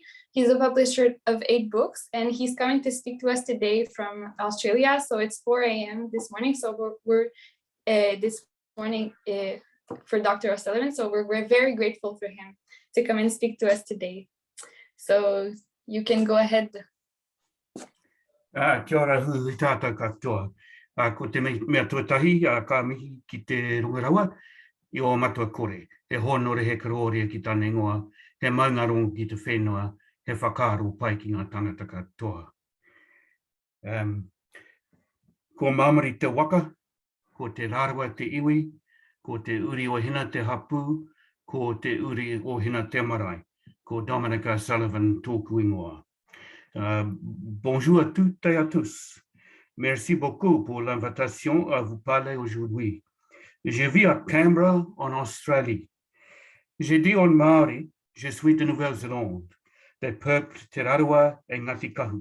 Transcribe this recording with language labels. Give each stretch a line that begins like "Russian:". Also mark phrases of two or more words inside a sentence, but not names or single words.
English: He's a publisher of 8 books, and he's coming to speak to us today from Australia. So it's 4 a.m. this morning. So we're this morning for Dr. O'Sullivan. So we're very grateful for him to come and speak to us today. So you can go ahead.
Māori: Kia ora hui tātou katoa. Ko te mea tuatahi, ka mihi ki te rongarawa, I o matua kore. He honore he karoria ki tāne ingoa, he maungarongo ki te whenua, he whakaaro pai ki ngā tangata katoa. Ko mamari te waka, ko te rārawa te iwi, ko te uri o hina te hapu, ko te uri o hina te marae. Ko Dominica Sullivan tōku ingoa.
French: Bonjour à toutes et à tous. Merci beaucoup pour l'invitation à vous parler aujourd'hui. Je vis à Canberra, en Australie. J'ai dit en Maori, je suis de Nouvelle-Zélande, des peuples Te Rarawa et Ngāti Kahu.